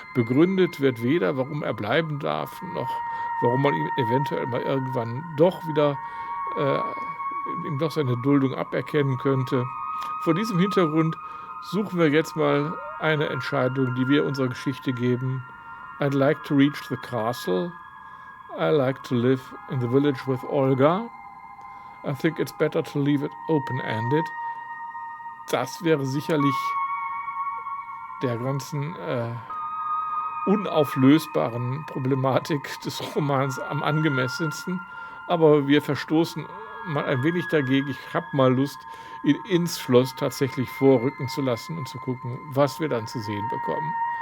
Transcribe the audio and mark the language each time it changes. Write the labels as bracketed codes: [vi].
[de] Begründet wird weder, warum er bleiben darf, noch warum man ihm eventuell mal irgendwann doch wieder ihm doch seine Duldung aberkennen könnte. Vor diesem Hintergrund suchen wir jetzt mal eine Entscheidung, die wir unserer Geschichte geben. [en] I'd like to reach the castle. I like to live in the village with Olga. I think it's better to leave it open-ended. [de] Das wäre sicherlich der ganzen unauflösbaren Problematik des Romans am angemessensten. Aber wir verstoßen mal ein wenig dagegen. Ich habe mal Lust, ihn ins Schloss tatsächlich vorrücken zu lassen und zu gucken, was wir dann zu sehen bekommen.